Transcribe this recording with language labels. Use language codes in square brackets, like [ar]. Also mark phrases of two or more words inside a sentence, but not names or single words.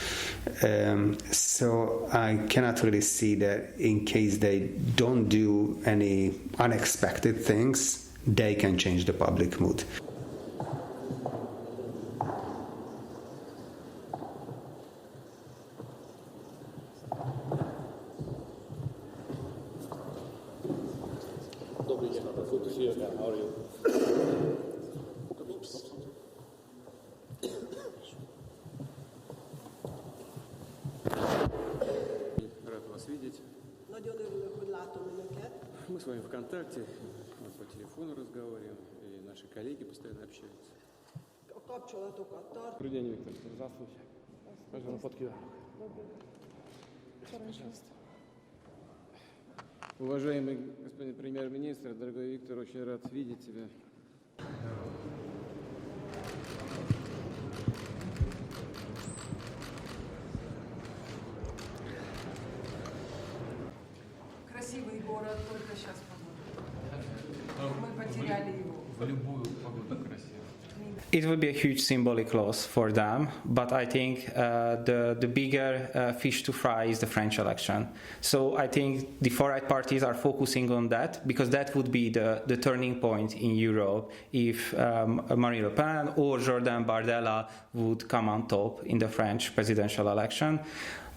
[en] So I cannot really see that in case they don't do any unexpected things, they can change the public mood. How are you? [ru] Рад вас видеть. [hu] Nagyon örülök, hogy látom önöket. [ru] Мы с вами в контакте, мы по телефону разговариваем, и наши коллеги постоянно общаются. [hu] A kapcsolatokat tart. [ru] Добрый день, Виктор. Здравствуйте. Можно на фотки? Уважаемый господин премьер-министр, дорогой Виктор, очень рад видеть тебя. Красивый город, только сейчас погода. Мы потеряли его. В любую погоду красиво. [en] It will be a huge symbolic loss for them, but I think the bigger fish to fry is the French election. So I think the far-right parties are focusing on that, because that would be the turning point in Europe if Marine Le Pen or Jordan Bardella would come on top in the French presidential election.